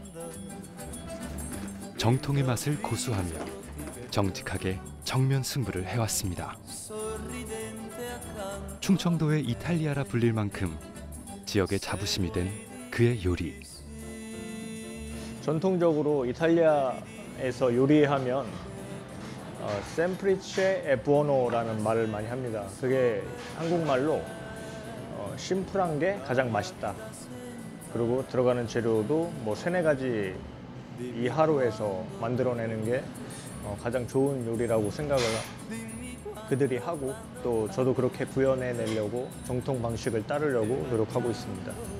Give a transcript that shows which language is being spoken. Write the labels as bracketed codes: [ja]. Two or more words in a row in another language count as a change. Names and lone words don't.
[ko] 정통의 맛을 고수하며 정직하게 정면 승부를 해왔습니다. 충청도의 이탈리아라 불릴 만큼 지역의 자부심이 된 그의 요리. 전통적으로 이탈리아에서 요리하면 [it] semplice e buono [ko] 라는 말을 많이 합니다. 그게 한국말로 심플한 게 가장 맛있다. 그리고 들어가는 재료도 뭐 3-4가지 이하로 해서 만들어내는 게 가장 좋은 요리라고 생각을 그들이 하고, 또 저도 그렇게 구현해내려고 정통 방식을 따르려고 노력하고 있습니다.